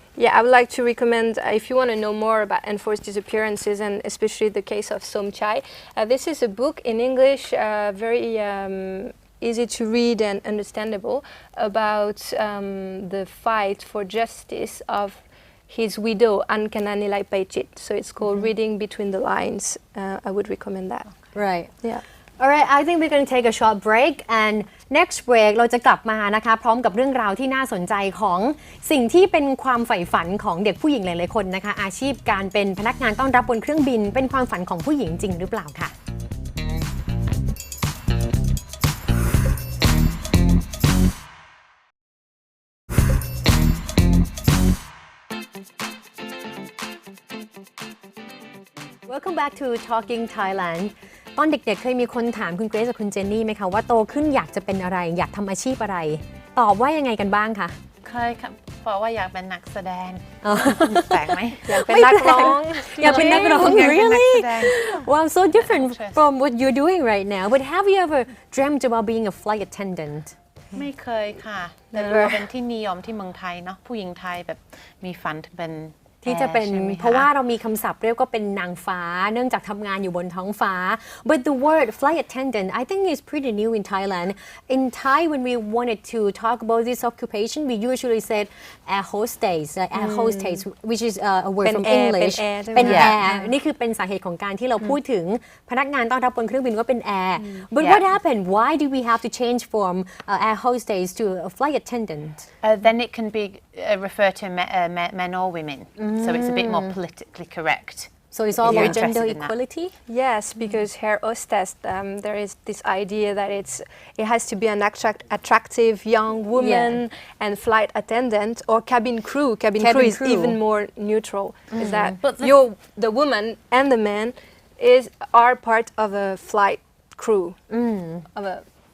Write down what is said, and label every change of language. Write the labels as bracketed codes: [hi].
[en] Yeah, I would like to recommend, if you want to know more about enforced disappearances and especially the case of Somchai, this is a book in English, very easy to read and understandable, about the fight for justice of his widow, Ankananilai Paichit. So it's called Reading Between the Lines. I would recommend that. Right. Yeah. Alright, I think we're going to take a short break and next break [th] เราจะกลับมานะคะพร้อมกับเรื่องราวที่น่าสนใจของสิ่งที่เป็นความใฝ่ฝันของเด็กผู้หญิงหลายๆคนนะคะอาชีพการเป็นพนักงานต้อนรับบนเครื่องบินเป็นความฝันของผู้หญิงจริงหรือเปล่าค่ ะ [en] Welcome back to Talking Thailand [th] ตอนเด็กๆเคยมีคนถามคุณเกรซกับคุณเจนนี่ไหมคะว่าโตขึ้นอยากจะเป็นอะไรอยากทำอาชีพอะไรตอบว่ายังไงกันบ้างคะ เคยค่ะบอกว่าอยากเป็นนักแสดงแปลกไหม อยากเป็นนักร้อง อยากเป็นนักร้อง [en] Really? Wow, so different from what you're doing right now. But have you ever dreamt about being a flight attendant? [th] ไม่เคยค่ะแต่เราเป็นที่นิยมที่เมืองไทยเนาะผู้หญิงไทยแบบมีฝันเป็น ที่จะเป็นเพราะว่าเรามีคำศัพท์เรียกว่าเป็นนางฟ้าเนื่องจากทำงานอยู่บนท้องฟ้า [en] but the word flight attendant I think is pretty new in Thailand in Thai when we wanted to talk about this occupation we usually said air hostess which is a word from English [th] เป็น air นี่คือเป็นสาเหตุของการที่เราพูดถึงพนักงานต้อนรับบนเครื่องบินว่าเป็น air [en] but what happened why did we have to change from air hostess to a flight attendant then it can be refer to men or women so it's a bit more politically correct so it's all about gender equality yes because air hostess there is this idea that it has to be an attractive young woman and flight attendant or cabin crew is even more neutral is that the woman and the man are part of a flight crew of a